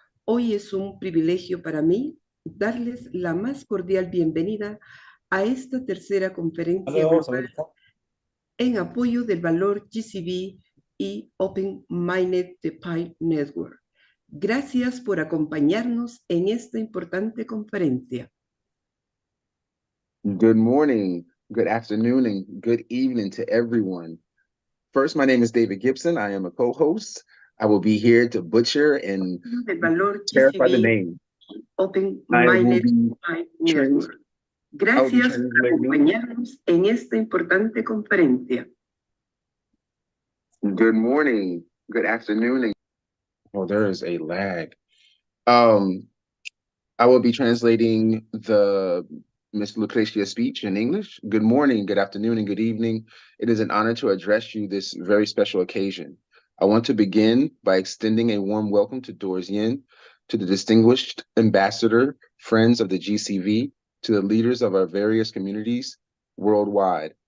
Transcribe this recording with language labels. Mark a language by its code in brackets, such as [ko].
[es] Hoy es un privilegio para mí darles la más cordial bienvenida a esta tercera conferencia en apoyo del valor GCB y Open Mainnet de Pi Network. Gracias por acompañarnos en esta importante conferencia. [en] Good morning, good afternoon, and good evening to everyone. First, my name is David Gibson. I am a co-host. I will be here to butcher and clarify the name. Open Mainnet Pi Network. [es] Gracias por acompañarnos en esta importante conferencia. [en] Good morning, good afternoon, and there is a lag. I will be translating the Ms. Lucrecia speech in English. Good morning, good afternoon, and good evening. It is an honor to address you this very special occasion. I want to begin by extending a warm welcome to Doris Yin, to the distinguished ambassador, friends of the GCV, to the leaders of our various communities worldwide.